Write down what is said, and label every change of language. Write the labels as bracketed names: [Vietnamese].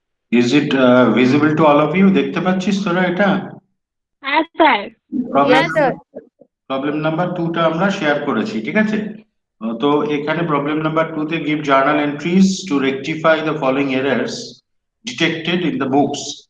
[English] Is it visible to all of you? [Bangla] দেখতে পাচ্ছিস তোরা এটা? হ্যাঁ sir. Problem [English] Yes, sir. [Bangla] Problem number 2 টা আমরা শেয়ার করেছি, ঠিক আছে? তো এখানে প্রবলেম নাম্বার 2 তে [English] give journal entries to rectify the following errors detected in the books.